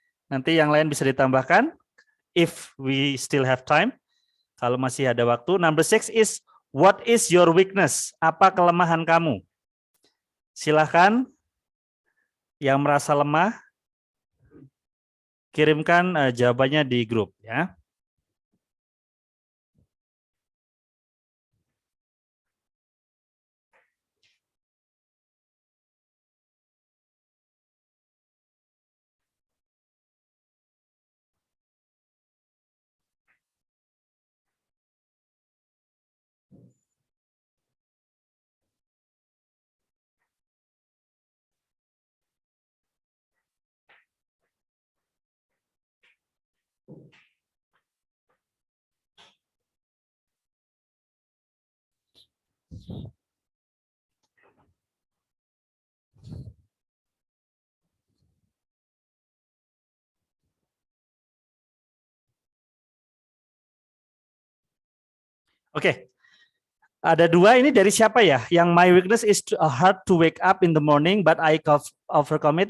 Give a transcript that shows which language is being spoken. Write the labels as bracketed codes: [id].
[id] Nanti yang lain bisa ditambahkan. [en] If we still have time. [id] Kalau masih ada waktu. [en] Number 6 is, what is your weakness? [id] Apa kelemahan kamu? Silahkan yang merasa lemah, kirimkan jawabannya di grup. Ya. Oke. Ada dua, ini dari siapa ya? [en] Yang my weakness is hard to wake up in the morning but I overcome it.